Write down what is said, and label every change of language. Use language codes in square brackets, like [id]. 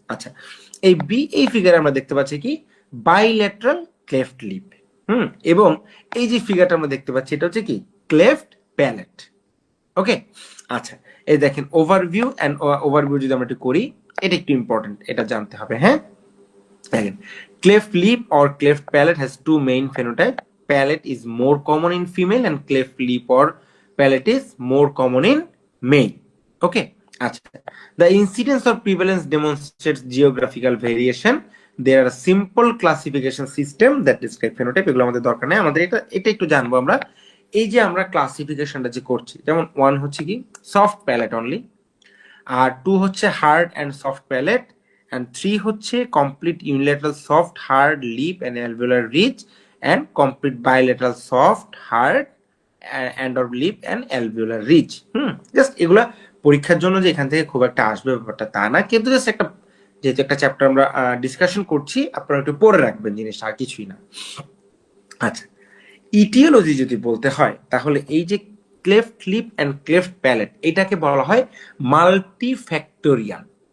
[bn] আচ্ছা, এই ফিগারে আমরা দেখতে পাচ্ছি কি বাইল্যাটারাল ক্লেফট লিপ। এবং এই যে ফিগারটা আমরা দেখতে পাচ্ছি এটা হচ্ছে কি ক্লেফট প্যালেট। ওকে, আচ্ছা এই দেখেন ওভারভিউ যদি আমরা একটু করি, এটা একটু ইম্পর্টেন্ট, এটা জানতে হবে। হ্যাঁ, দেখেন [en] cleft lip or cleft palate has two main phenotypes. Palate is more common in female and cleft lip or palate is more common in male. Okay, আচ্ছা, the incidence or prevalence demonstrates geographical variation. There are simple classification system that describe phenotype. [bn] এগুলো আমাদের দরকার নেই, আমাদের এটা একটু জানবো আমরা। এই যে আমরা ক্লাসিফিকেশনটা যে করছি, যেমন [en] 1 হচ্ছে কি soft palate only, আর 2 হচ্ছে hard and soft palate, and 3 হচ্ছে complete unilateral soft hard lip and alveolar ridge, and complete bilateral soft hard and or lip and alveolar ridge. [bn] Just এগুলা পরীক্ষার জন্য যে এখান থেকে খুব একটা আসবে ব্যাপারটা তা না, কিন্তু জাস্ট একটা, যেহেতু একটা চ্যাপ্টার আমরা ডিসকাশন করছি, আপনারা একটু পড়ে রাখবেন জিনিসটা, আর কিছুই না। আচ্ছা, ইটিওলজি যদি বলতে হয়, তাহলে এই যে cleft lip and cleft palette এটাকে বলা হয় মাল্টিফ্যাক্টোরিয়াল।